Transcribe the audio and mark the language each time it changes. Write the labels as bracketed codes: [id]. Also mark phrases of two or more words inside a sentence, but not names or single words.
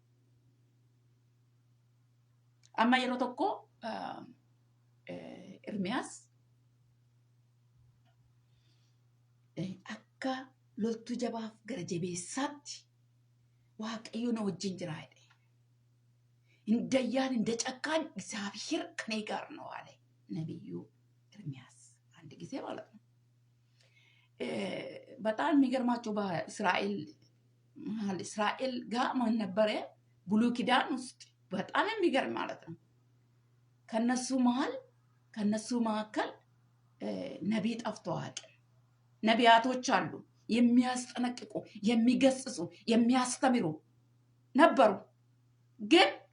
[om] amma yeroo tokko Ermiyaas akka loltuu jabaaf gara jabeessaatti waaqayyo na wajjin jira jedhe [am] እንዳያን እንደ ጨካኝ እግዚአብሔር ከኔ ጋር ነው አለ ነብዩ ኤርሚያስ አንድ ጊዜ ማለት ነው በጣም የሚገርማቸው በእስራኤል ጋር ማን ነበረ ብሉይ ኪዳን ውስጥ በጣም የሚገርም ማለት ነው ከነሱ መካከል ነቢይ ጠፍቶ አያውቅም ነቢያቶች አሉ የሚያስጠነቅቁ የሚገስጹ የሚያስተምሩ ነበሩ ግን